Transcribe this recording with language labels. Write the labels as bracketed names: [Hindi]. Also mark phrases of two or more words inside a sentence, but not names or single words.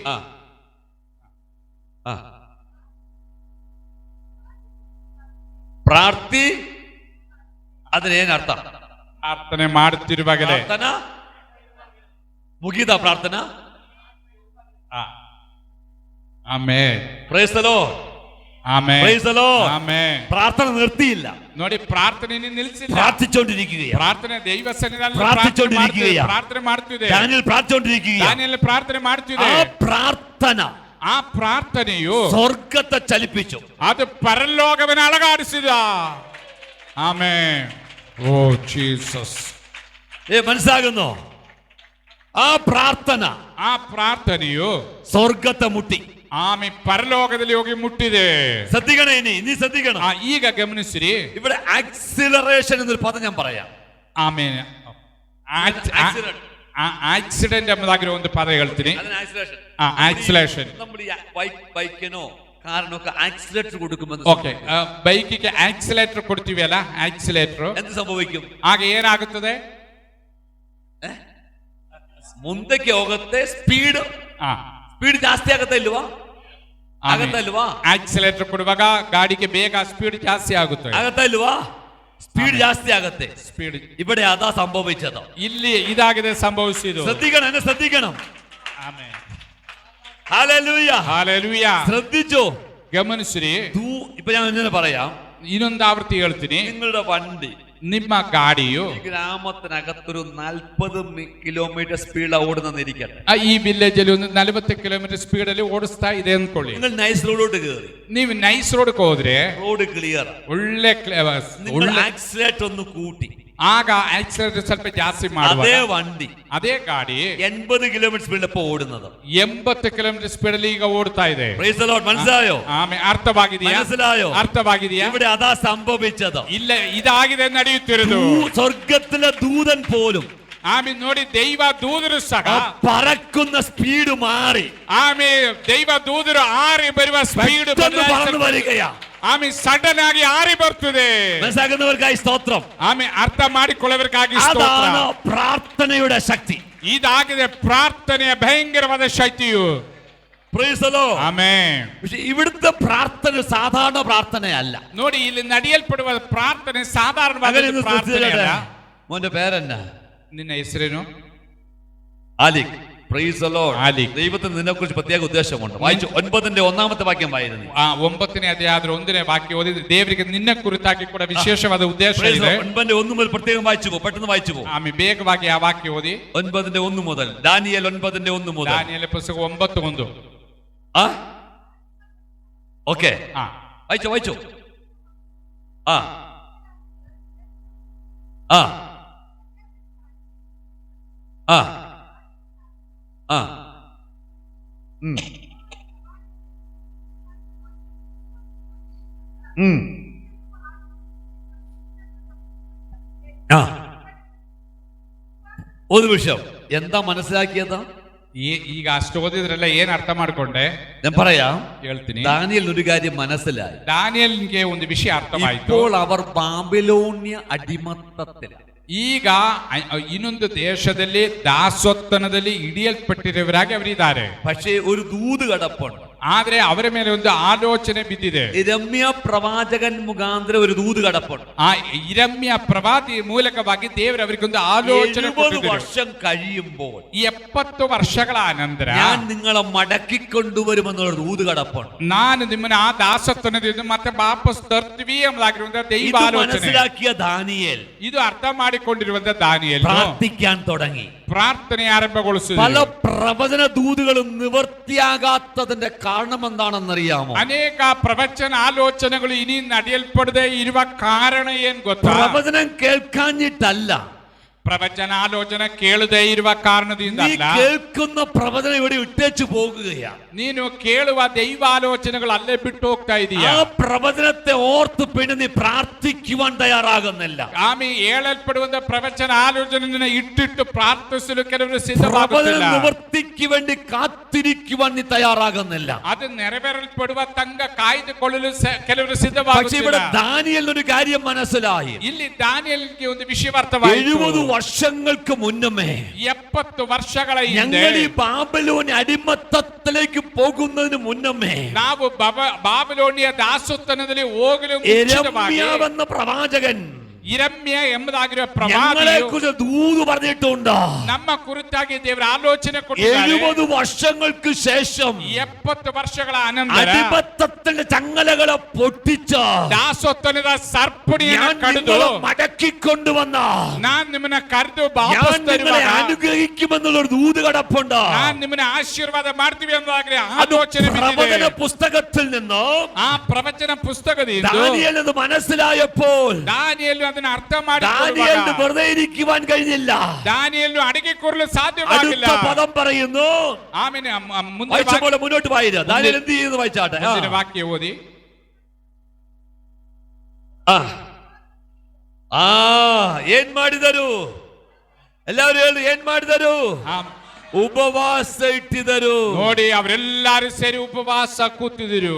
[Kannada] ಪ್ರಾರ್ಥಿ ಅದನ್ನೇನರ್ಥ? ಪ್ರಾರ್ಥನೆ ಮಾಡುತ್ತಿರುವಾಗಲೇ. ಪ್ರಾರ್ಥನಾ ಮುಗಿದ ಪ್ರಾರ್ಥನಾ. ಆಮೆನ್. [English] Praise the Lord. [Kannada] ಆಮೆನ್. [English] Praise the Lord. [Kannada] ಆಮೆನ್. [Malayalam] പ്രാർത്ഥന നിർത്തിയില്ല. [Kannada] ನೋಡಿ, ಪ್ರಾರ್ಥನೆ ನಿಲ್ಲಿಸಿಲ್ಲ. [Malayalam] പ്രാർത്ഥിച്ചുകൊണ്ടിരിക്കുകയാണ്. [Kannada] ಪ್ರಾರ್ಥನೆ ದೈವ ಸನ್ನಿಧಾನದಲ್ಲಿ [Malayalam] പ്രാർത്ഥിച്ചുകൊണ്ടിരിക്കുകയാണ്. [Kannada] ಪ್ರಾರ್ಥನೆ ಮಾಡ್ತಿದೆ. [Malayalam] ഡാനിയേൽ പ്രാർത്ഥിച്ചുകൊണ്ടിരിക്കുകയാണ്. [Kannada] ದಾನಿಯೇಲ್ ಪ್ರಾರ್ಥನೆ ಮಾಡ್ತಿದೆ. [Malayalam] ആ പ്രാർത്ഥന, [Kannada] ಆ ಪ್ರಾರ್ಥನೆಯು [Malayalam] സ്വർഗത്തെ ചലിപ്പിച്ചു. [Kannada] ಅದು ಪರಲೋಕವನ್ನು ಅಲಗಾಡಿಸಿದ. ಆಮೆನ್. ಓ ಜೀಸಸ್. [Malayalam] മനസ്സിലാകുന്നോ? ആ പ്രാർത്ഥന, [Kannada] ಆ ಪ್ರಾರ್ಥನೆಯು [Malayalam] സ്വർഗത്തെ മുട്ടി. [Kannada] ಆಮೆ ಪರಲೋಕದಲ್ಲಿ ಹೋಗಿ ಮುಟ್ಟಿದೆ. [Malayalam] ശ്രദ്ധിക്കണേ, ഇനി ശ്രദ്ധിക്കണം. [Kannada] ಈಗ ಗಮನಿಸಿರಿ. [Malayalam] ഇവിടെ ആക്സിലറേഷൻ എന്നൊരു പദം ഞാൻ പറയാം. [Kannada] ಆಮೇಲೆ ಆಕ್ಸಿಡೆಂಟ್ ಎಂಬುದಾಗಿರೋ ಒಂದು ಪದ ಹೇಳ್ತೀನಿ. ಆಕ್ಸಿಲೇಷನ್. [Malayalam] നമ്മുടെ ബൈക്കിനോ കാറിനൊക്കെ ആക്സിലേറ്റർ കൊടുക്കുമെന്ന്. [Kannada] ಓಕೆ, ಬೈಕಿಗೆ ಆಕ್ಸಿಲೇಟರ್ ಕೊಡ್ತೀವಿ ಅಲ್ಲ, ಆಕ್ಸಿಲೇಟರ್. എന്ത് സംഭവിക്കും? ಆಗ ಏನಾಗುತ್ತದೆ? ಮುಂದಕ್ಕೆ ಹೋಗುತ್ತೆ, ಸ್ಪೀಡ್ ಜಾಸ್ತಿ ಆಗತ್ತೆ ಇಲ್ವಾ? ಆಗತ್ತ ಇಲ್ವಾ? ಆಕ್ಸಿಲೇಟರ್ ಕೊಡುವಾಗ ಗಾಡಿಗೆ ಬೇಗ ಸ್ಪೀಡ್ ಜಾಸ್ತಿ ಆಗುತ್ತೆ. ಆಗತ್ತ ಇಲ್ವಾ? ಸ್ಪೀಡ್ ಜಾಸ್ತಿ ಆಗತ್ತೆ. ಸ್ಪೀಡ್ [Malayalam] ഇവിടെ അതാ സംഭവിച്ചത്. [Kannada] ಇಲ್ಲಿ ಇದಾಗಿದೆ ಸಂಭವಿಸಿದ್ದು. [Malayalam] ശ്രദ്ധിക്കണം, എന്നെ ശ്രദ്ധിക്കണം. [Kannada] ಆಮೆನ್. [Malayalam] ഹല്ലേലൂയ. ഹല്ലേലൂയ. ശ്രദ്ധിച്ചോ? [Kannada] ಗಮನಿಸಿರಿ. [Malayalam] ഇപ്പൊ ഞാൻ എങ്ങനെ പറയാം? [Kannada] ಇನ್ನೊಂದು ಆವೃತ್ತಿ ಹೇಳ್ತೀನಿ. [Malayalam] നിങ്ങളുടെ വണ്ടി, [Kannada] ನಿಮ್ಮ ಗಾಡಿಯು [Malayalam] ഗ്രാമത്തിനകത്തൊരു 40 [English] kilometer speed [Malayalam] ഓടുന്നിരിക്കട്ടെ. [Kannada] ಈ ವಿಲೇಜ್ ಅಲ್ಲಿ ಒಂದು 40 [English] kilometer speed [Kannada] ಅಲ್ಲಿ ಓಡಿಸ್ತಾ ಇದೆ ಅಂದ್ಕೊಳ್ಳಿ. [Malayalam] നിങ്ങൾ നൈസ് റോഡോട്ട് കയറി. [Kannada] ನೀವು ನೈಸ್ ರೋಡ್ ಹೋದ್ರೆ [English] road clear, [Kannada] ಒಳ್ಳೆ [Malayalam] നിങ്ങൾ ആക്സിലേറ്റർ ഒന്ന് കൂട്ടി, [Kannada] ಆಗ ಆಕ್ಸಿಲೇಟರ್ ಸ್ವಲ್ಪ ಜಾಸ್ತಿ ಮಾಡುವ [Malayalam] അതേ വണ്ടി [Kannada] ಅದೇ ಗಾಡಿ [Malayalam] 80 കിലോമീറ്റർ സ്പീഡിൽ ഇപ്പോൾ ഓടുന്നത്. [Kannada] 80 കിലോമീಟರ್ ಸ್ಪೀಡಲ್ಲಿ ಈಗ ಓಡ್ತಾ ಇದೆ. [English] Praise the Lord. [Malayalam] മനസ്സിലായോ? [Kannada] ಆಮೇಲೆ ಅರ್ಥವಾಗಿದೆಯಾ? [Malayalam] മനസ്സിലായോ? [Kannada] ಅರ್ಥವಾಗಿದೆಯಾ? [Malayalam] ഇവിടെ അതാ സംഭവിച്ചത്. [Kannada] ಇಲ್ಲ, ಇದಾಗಿದೆ ನಡೆಯುತ್ತಿರುವುದು. [Malayalam] സ്വർഗത്തിലെ ദൂതൻ പോലും [Kannada] ಆಮೇಲೆ ನೋಡಿ, ದೈವ ದೂತರು ಸಹ [Malayalam] പറക്കുന്ന സ്പീഡ് മാറി. [Kannada] ಆಮೇಲೆ ದೈವ ದೂತರು ಆರಿ ಬರುವ ಸ್ಪೀಡ್ [Malayalam] പറന്നു വരികയാ. [Kannada] ಆಮೇಲೆ ಸಡನ್ ಆಗಿ ಆರಿ ಬರ್ತದೆ. [Malayalam] മനസ്സിലാക്കുന്നവർക്കായി സ്തോത്രം. [Kannada] ಆಮೇಲೆ ಅರ್ಥ ಮಾಡಿಕೊಳ್ಳುವವರಿಗಾಗಿ ಸ್ತೋತ್ರ. [Malayalam] അതാണ് പ്രാർത്ഥനയുടെ ശക്തി. [Kannada] ಇದಾಗಿದೆ ಪ್ರಾರ್ಥನೆಯ ಭಯಂಕರವಾದ ಶಕ್ತಿಯು. [English] Praise the Lord. [Kannada] ಆಮೆನ್. [Malayalam] പക്ഷേ ഇവിടുത്തെ പ്രാർത്ഥന സാധാരണ പ്രാർത്ഥനയല്ല. [Kannada] ನೋಡಿ, ಇಲ್ಲಿ ನಡೆಯಲ್ಪಡುವ ಪ್ರಾರ್ಥನೆ ಸಾಧಾರಣವಾದ ಪ್ರಾರ್ಥನೆಯಲ್ಲ. [Malayalam] മോന്റെ പേരെന്നാ? [Kannada] ನಿನ್ನ ಹೆಸರೇನು? [Malayalam] ആലിക്. [English] Praise the Lord. [Malayalam] ആലിക്. ദൈവത്തിന് നിന്നെക്കുറിച്ച് പ്രത്യേക ഉദ്ദേശമുണ്ട്. വായിച്ചു 9-1 വാക്യം വായിരുന്നു. [Kannada] 9ನೇ ಅಧ್ಯಾಯದ 1ನೇ ವಾಕ್ಯ ಓದಿದ್ರೆ ದೇವರಿಗೆ ನಿನ್ನ ಕುರಿತಾಗಿ ಕೂಡ ವಿಶೇಷವಾದ ಉದ್ದೇಶ ಇದೆ. [Malayalam] 9:1 മുതൽ പ്രത്യേകം വായിച്ചു പോ, പെട്ടെന്ന് വായിച്ചു പോ. [Kannada] ಆಮೇಲೆ ಬೇಗವಾಗಿ ಆ ವಾಕ್ಯ ಓದಿ. [Malayalam] 9:1 മുതൽ. ദാനിയേൽ 9:1 മുതൽ. [Kannada] ದಾನಿಯೇಲ ಪುಸ್ತಕ 9:1. [Malayalam] ആ ഓക്കേ, വായിച്ചു വായിച്ചു. ആ ആ ആ ആ ഒരു വിഷയം എന്താ മനസ്സിലാക്കിയത്? [Kannada] ಈಗ ಅಷ್ಟು ಓದಿದ್ರಲ್ಲ, ಏನ್ ಅರ್ಥ ಮಾಡ್ಕೊಂಡೆ? [Malayalam] ഞാൻ പറയാം, [Kannada] ಹೇಳ್ತೀನಿ. [Malayalam] ദാനിയേലിന് ഒരു കാര്യം മനസ്സിലായി. [Kannada] ದಾನಿಯೇಲನಿಗೆ ಒಂದು ವಿಷಯ ಅರ್ಥವಾಯಿತು. [Malayalam] ഇപ്പോൾ അവർ ബാബിലോണ്യ അടിമത്തത്തിലാണ്. [Kannada] ಈಗ ಇನ್ನೊಂದು ದೇಶದಲ್ಲಿ ದಾಸೋತ್ತನದಲ್ಲಿ ಹಿಡಿಯಲ್ಪಟ್ಟಿರುವವರಾಗಿ ಅವರಿದ್ದಾರೆ. [Malayalam] പക്ഷേ ഒരു ദൂത് കിടപ്പുണ്ട്. [Kannada] ಆದ್ರೆ ಅವರ ಮೇಲೆ ಒಂದು ಆಲೋಚನೆ ಬಿದ್ದಿದೆ. [Malayalam] ഇരമ്യ പ്രവാചകൻ മുഖാന്തരം ഒരു ദൂത് കിടപ്പുണ്ട്. [Kannada] ಆ ಇರಮ್ಯ ಪ್ರವಾದಿ ಮೂಲಕವಾಗಿ ದೇವರು ಅವರಿಗೆ ಒಂದು ಆಲೋಚನೆ [Malayalam] 70 വർഷം കഴിയുമ്പോൾ [Kannada] 70 ವರ್ಷಗಳ ಅನಂತರ [Malayalam] ഞാൻ നിങ്ങളെ മടക്കിക്കൊണ്ടുവരുമെന്നുള്ള ദൂത് കിടപ്പുണ്ട്. [Kannada] ನಾನು ನಿಮ್ಮನ್ನ ಆ ದಾಸತ್ವದಿಂದ ಮತ್ತೆ ವಾಪಸ್ ತರ್ತೀವಿ ಎಂಬುದಾಗಿರುವಂತಹ ದೈವ ಆಲೋಚನೆ [Malayalam] മനസ്സിലാക്കിയ ദാനിയേൽ [Kannada] ಇದು ಅರ್ಥ ಮಾಡಿಕೊಂಡಿರುವಂತಹ ದಾನಿಯೇಲ್ [Malayalam] പ്രാർത്ഥിക്കാൻ തുടങ്ങി. [Kannada] ಪ್ರಾರ್ಥನೆ ಆರಂಭಗೊಳಿಸಿದ. [Malayalam] പല പ്രവചന ദൂതുകളും നിവൃത്തിയാകാത്തതിന്റെ കാരണം എന്താണെന്നറിയാമോ? [Kannada] ಅನೇಕ ಪ್ರವಚನ ಆಲೋಚನೆಗಳು ಇനി ನಡೆಯಲ್ಪಡದೆ ಇರುವ ಕಾರಣ ಏನ್ ಗೊತ್ತಾ? [Malayalam] പ്രവചനം കേൾക്കാഞ്ഞിട്ടല്ല, [Kannada] ಪ್ರವಚನ ಆಲೋಚನೆ ಕೇಳದೆ ಇರುವ ಕಾರಣದಿಂದ [Malayalam] നീ കേൾക്കുന്ന പ്രവചനം ഇവിടെ ഇട്ടേച്ചു പോകുകയാണ്. [Kannada] ನೀನು ಕೇಳುವ ದೈವ ಆಲೋಚನೆಗಳು ಅಲ್ಲೇ ಬಿಟ್ಟು ಹೋಗ್ತಾ ಇದೀಯ. [Malayalam] ആ പ്രവചനത്തെ ഓർത്ത് പിന്നെ നീ പ്രാർത്ഥിക്കുവാൻ തയ്യാറാകുന്നില്ല. [Kannada] ಆಮೇಲೆ ಹೇಳಲ್ಪಡುವಂತ ಪ್ರವಚನ ಆಲೋಚನೆ ಇಟ್ಟಿಟ್ಟು ಪ್ರಾರ್ಥಿಸಲು ಕೆಲವರು ಸಿದ್ಧವಾಗುತ್ತಿಲ್ಲ. [Malayalam] നിവൃത്തിക്ക് വേണ്ടി കാത്തിരിക്കുവാൻ നീ തയ്യാറാകുന്നില്ല. [Kannada] ಅದು ನೆರವೇರಲ್ಪಡುವ ತಂಗ ಕಾಯ್ದುಕೊಳ್ಳಲು ಕೆಲವರು [Malayalam] പക്ഷേ [Kannada] ಸಿದ್ಧವಾಗುತ್ತಿಲ್ಲ. [Malayalam] ഇവിടെ ദാനിയേലിന് ഒരു കാര്യം മനസ്സിലായി. [Kannada] ಇಲ್ಲಿ ದಾನಿಯೇಲನಿಗೆ ಒಂದು ವಿಷಯ ಅರ್ಥವಾಯಿತು. [Malayalam] 70 വർഷങ്ങൾക്ക് മുന്നമേ [Kannada] 70 ವರ್ಷಗಳ ಹಿಂದೆ [Malayalam] ഞങ്ങൾ ഈ ബാബിലോൺ അടിമത്തത്തിലേക്ക് പോകുന്നതിന് മുന്നമേ [Kannada] ನಾವು ಬಾಬಿಲೋನಿಯ ದಾಸೋತ್ತನದಲ್ಲಿ ಹೋಗಲು ಮುಂಚಿತವಾಗಿ [Malayalam] യെരമ്യാവെന്ന പ്രവാചകൻ [Kannada] ಇರಮ್ಯ ಎಂಬುದಾಗಿರುವ [Malayalam] ഞങ്ങളെ [Kannada] ಪ್ರವಾದಿಯು [Malayalam] കുറിച്ച് ദൂത് പറഞ്ഞിട്ടുണ്ട്. [Kannada] ನಮ್ಮ ಕುರಿತಾಗಿ ದೇವರ ಆಲೋಚನೆ ಕೊಟ್ಟಿದ್ದಾರೆ. [Malayalam] 70 വർഷങ്ങൾക്ക് ശേഷം [Kannada] 70 ವರ್ಷಗಳ ಅನಂತರ [Malayalam] അടിമത്തത്തിന്റെ ചങ്ങലകളെ പൊട്ടിച്ച [Kannada] ದಾಸೋತ್ತನದ ಸರ್ಪಣಿಯನ್ನು ಕಡಿದು [Malayalam] മടക്കിക്കൊണ്ടുവന്ന [Kannada] ನಾನು ನಿಮ್ಮನ್ನ ಕರೆದು [Malayalam] ഞാൻ [Kannada] ವಾಪಸ್ [Malayalam] നിങ്ങളെ [Kannada] ತರುವಾಗ [Malayalam] അനുഗ്രഹിക്കുമെന്നുള്ളൊരു ദൂത് കിടപ്പുണ്ട്. [Kannada] ನಾನು ನಿಮ್ಮನ್ನ ಆಶೀರ್ವಾದ ಮಾಡ್ತೀವಿ ಎಂಬುದಾಗಿ ಆಲೋಚನೆ [Malayalam] പ്രവചന [Kannada] ಬಿದ್ದಿದೆ. [Malayalam] പുസ്തകത്തിൽ നിന്ന് [Kannada] ಆ ಪ್ರವಚನ ಪುಸ್ತಕದಿಂದ [Malayalam] ദാനിയേൽ എന്ന് മനസ്സിലായപ്പോൾ [Kannada] ದಾನಿಯೇಲನು ಅದನ್ನ ಅರ್ಥ [Malayalam] ദാനിയേലിന് [Kannada] ಮಾಡಿಕೊಳ್ಳುವಾಗ [Malayalam] വെറുതെ ഇരിക്കുവാൻ കഴിഞ്ഞില്ല. [Kannada] ದಾನಿಯೇಲನು ಅಡಿಗೆ ಕೂರಲು ಸಾಧ್ಯವಾಗಿಲ್ಲ. [Malayalam] അടുത്ത പദം പറയുന്നു, [Kannada] ಆಮೇಲೆ ಮುಂದೆ [Malayalam] വായിച്ച പോലെ മുന്നോട്ട് വായിര. ദാനിയേൽ എന്ത് ചെയ്യുന്നു വായിച്ചാട്ടെ. [Kannada] ಮುಂದಿನ ವಾಕ್ಯ ಓದಿ. ಏನ್ ಮಾಡಿದರು? ಎಲ್ಲರೂ ಹೇಳಿ, ಏನ್ ಮಾಡಿದರು? ಉಪವಾಸ ಇಟ್ಟಿದರು. ನೋಡಿ, ಅವರೆಲ್ಲರೂ ಸೇರಿ ಉಪವಾಸ ಕೂತಿದ್ರು.